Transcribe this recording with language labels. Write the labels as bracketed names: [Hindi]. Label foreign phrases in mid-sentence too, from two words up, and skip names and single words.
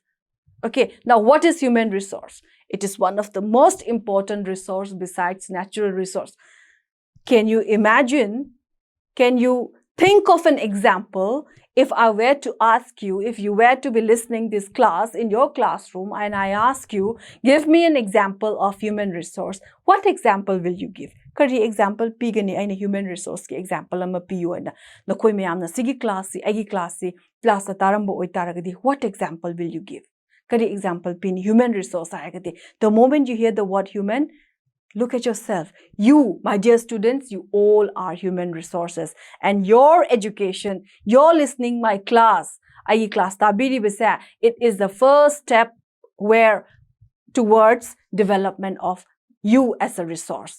[English] Okay, now what is human resource? It is one of the most important resource besides natural resource. Can you imagine? Can you think of an example? If I were to ask you, if you were to be listening this class in your classroom and I ask you, give me an example of human resource, what example will you give? [Manipuri] Kari example pigani aina [English] human resource [Manipuri] ki example ama piyu na nakoi mayamna sigi class si agi class tarambo oitaragadi [English] what example will you give? [Manipuri] Kari example pin human resource ayagadi. [English] The moment you hear the word human, look at yourself. You, my dear students, you all are human resources. And your education, your listening my class, [Manipuri] agi class tabiri bisa, [English] it is the first step where towards development of you as a resource.